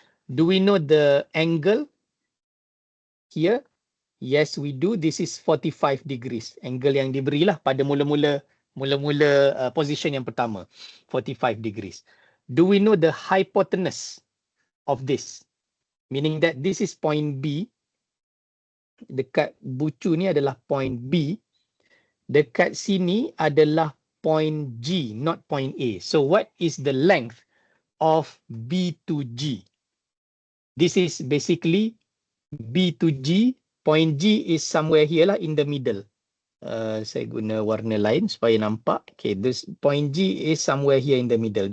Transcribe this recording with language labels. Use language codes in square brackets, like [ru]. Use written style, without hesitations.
[en] Do we know the angle here? Yes, we do. This is 45 degrees. [ms] Angle yang diberilah pada mula-mula position yang pertama, 45 degrees. [en] Do we know the hypotenuse of this? Meaning that this is point B. [ms] Dekat bucu ni adalah point B. Dekat sini adalah point G, [en] not point A. So what is the length of B to G? This is basically B to G. Point G is somewhere here lah in the middle. [ms] Saya guna warna lain supaya nampak. [en] Okay, this point G is somewhere here in the middle.